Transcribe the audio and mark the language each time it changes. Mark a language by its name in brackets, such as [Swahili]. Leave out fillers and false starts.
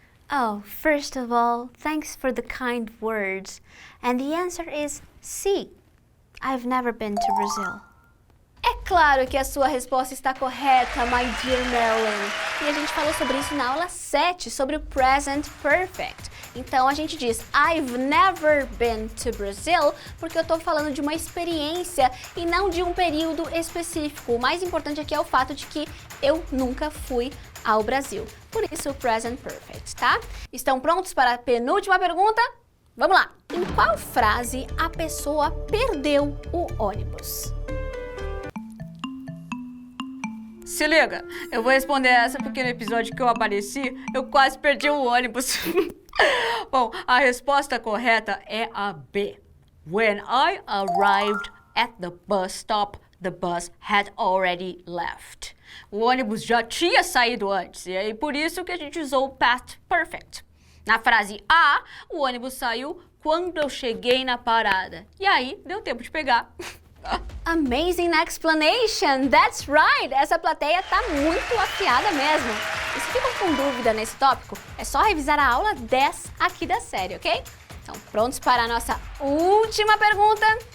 [English] Oh, first of all, thanks for the kind words. And the answer is C. I've never been to Brazil. [Portuguese] É claro que a sua resposta está correta, [English] my dear Marilyn. [Portuguese] E a gente falou sobre isso na aula 7, sobre o present perfect. Então a gente diz [English] I've never been to Brazil [Portuguese] porque eu estou falando de uma experiência e não de um período específico. O mais importante aqui é o fato de que eu nunca fui ao Brasil. Por isso o present perfect, tá? Estão prontos para a penúltima pergunta? Vamos lá! Em qual frase a pessoa perdeu o ônibus? Se liga, eu vou responder essa porque no episódio que eu apareci, eu quase perdi o ônibus. Bom, a resposta correta é a B. [English] When I arrived at the bus stop, the bus had already left. [Portuguese] O ônibus já tinha saído antes, e aí por isso que a gente usou o past perfect. Na frase A, o ônibus saiu quando eu cheguei na parada. E aí, deu tempo de pegar. [English] Amazing explanation! That's right! [Portuguese] Essa plateia tá muito afiada mesmo. E se ficam com dúvida nesse tópico, é só revisar a aula 10 aqui da série, ok? Então, prontos para a nossa última pergunta?